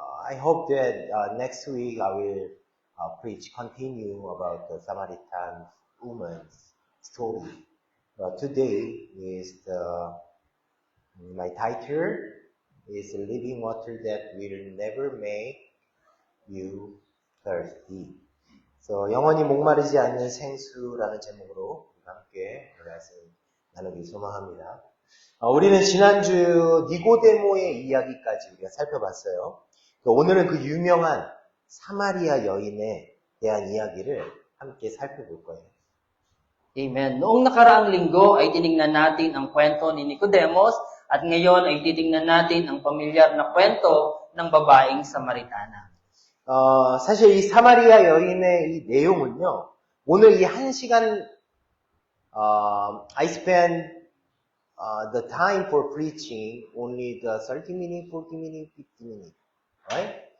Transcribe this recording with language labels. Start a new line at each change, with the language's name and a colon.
English: I hope that next week I will continue about the Samaritan woman's story. Today is my title is Living Water That Will Never Make You Thirsty.
Korean: So, 영원히 목마르지 않는 생수라는 제목으로 함께 말씀 나누기 소망합니다. 우리는 지난주 니고데모의 이야기까지 우리가 살펴봤어요. 오늘은 그 유명한 사마리아 여인에 대한 이야기를 함께 살펴볼 거예요.
English: Amen.
Filipino: Noong nakaraang linggo ay tiningnan natin ang kwento ni Nicodemus at ngayon ay titingnan natin ang pamilyar na kwento ng babaeng Samaritana.
Korean: 사실 이 사마리아 여인의 이 내용은요, 오늘 이 1시간,
English: I spend the time for preaching only the 30 minutes, 40 minutes, 50 minutes, right?